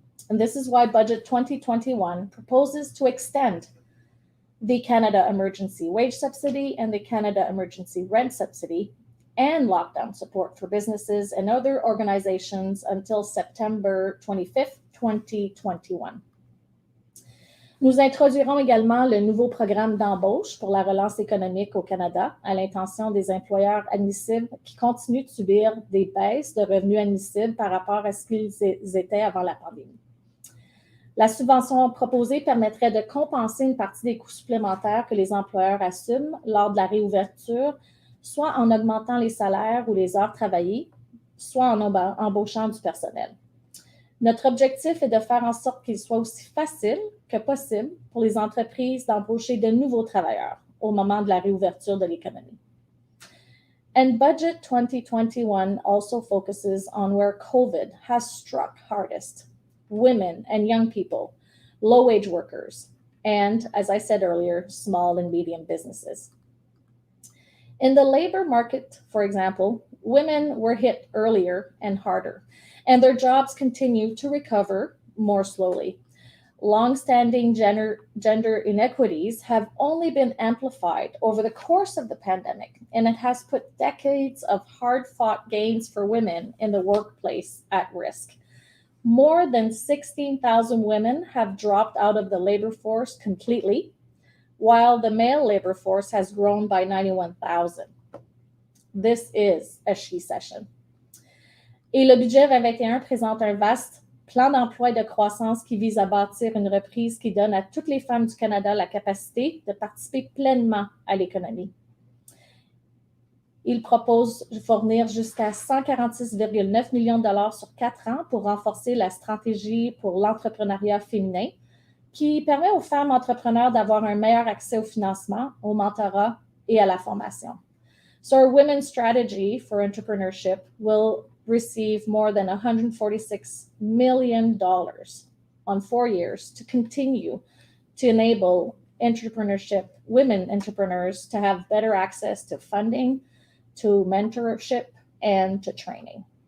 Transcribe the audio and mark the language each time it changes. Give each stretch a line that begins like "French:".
English: And this is why Budget 2021 proposes to extend the Canada Emergency Wage Subsidy and the Canada Emergency Rent Subsidy and lockdown support for businesses and other organizations until September 25th, 2021.
French: Nous introduirons également le nouveau programme d'embauche pour la relance économique au Canada à l'intention des employeurs admissibles qui continuent de subir des baisses de revenus admissibles par rapport à ce qu'ils étaient avant la pandémie. La subvention proposée permettrait de compenser une partie des coûts supplémentaires que les employeurs assument lors de la réouverture, soit en augmentant les salaires ou les heures travaillées, soit en embauchant du personnel. Notre objectif est de faire en sorte qu'il soit aussi facile que possible pour les entreprises d'embaucher de nouveaux travailleurs au moment de la réouverture de l'économie.
English: And Budget 2021 also focuses on where COVID has struck hardest: women and young people, low-wage workers, and, as I said earlier, small and medium businesses. In the labor market, for example, women were hit earlier and harder, and their jobs continue to recover more slowly. Long-standing gender inequities have only been amplified over the course of the pandemic, and it has put decades of hard-fought gains for women in the workplace at risk. More than 16,000 women have dropped out of the labor force completely, while the male labor force has grown by 91,000. This is a she-session.
French: Et le budget 2021 présente un vaste plan d'emploi et de croissance qui vise à bâtir une reprise qui donne à toutes les femmes du Canada la capacité de participer pleinement à l'économie. Il propose de fournir jusqu'à 146,9 millions de dollars sur 4 ans pour renforcer la stratégie pour l'entrepreneuriat féminin, qui permet aux femmes entrepreneurs d'avoir un meilleur accès au financement, au mentorat et à la formation.
English: So our women's strategy for entrepreneurship will receive more than $146 million on 4 years to continue to enable entrepreneurship, women entrepreneurs to have better access to funding, to mentorship, and to training.